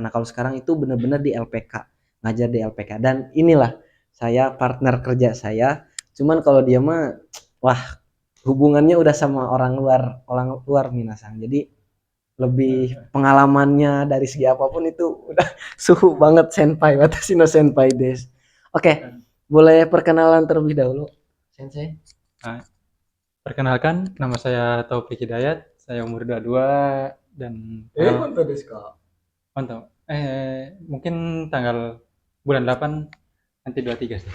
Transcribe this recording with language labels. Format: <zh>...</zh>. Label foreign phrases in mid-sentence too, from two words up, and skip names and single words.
<id>Nah, kalau sekarang itu benar-benar di LPK, ngajar di LPK. Dan inilah saya partner kerja saya. Cuman kalau dia mah wah, hubungannya udah sama orang luar Minasang. Jadi lebih pengalamannya dari segi apapun itu udah suhu banget senpai,</id> <ja>私の先輩です.</ja> <id>Oke, boleh perkenalan terlebih dahulu, Sensei? Nah, perkenalkan, nama saya Taufik Hidayat, saya umur 22 dan tanggal</id> <ja>本当ですか?</ja> <id>mantap. Mungkin tanggal bulan 8 nanti 23 sih.</id>